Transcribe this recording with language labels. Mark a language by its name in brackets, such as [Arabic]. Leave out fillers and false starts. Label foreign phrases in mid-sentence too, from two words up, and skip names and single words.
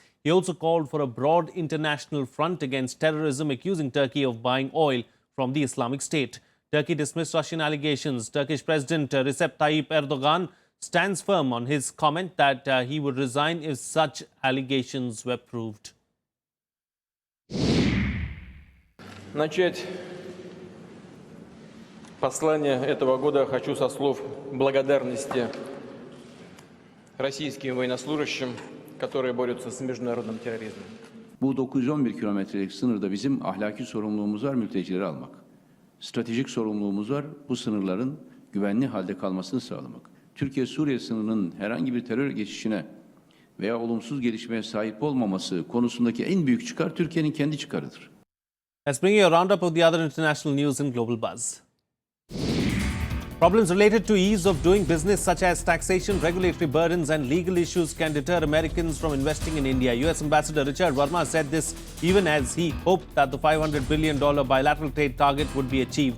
[English] He also called for a broad international front against terrorism, accusing Turkey of buying oil from the Islamic State. Turkey dismissed Russian allegations. Turkish President Recep Tayyip Erdogan stands firm on his comment that he would resign if such allegations were proved. [Russian] Начать послание этого года хочу со слов благодарности российским военнослужащим, которые борются с международным терроризмом. [Turkish] Bu 911 kilometrelik sınırda bizim ahlaki sorumluluğumuz var, mültecileri almak. Stratejik sorumluluğumuz var, bu sınırların güvenli halde kalmasını sağlamak. Türkiye-Suriye sınırının herhangi bir terör geçişine veya olumsuz gelişmeye sahip olmaması konusundaki en büyük çıkar Türkiye'nin kendi çıkarıdır. [English] Let's bring you a roundup of the other international news in Global Buzz. Problems related to ease of doing business such as taxation, regulatory burdens and legal issues can deter Americans from investing in India. US Ambassador Richard Verma said this even as he hoped that the $500 billion bilateral trade target would be achieved.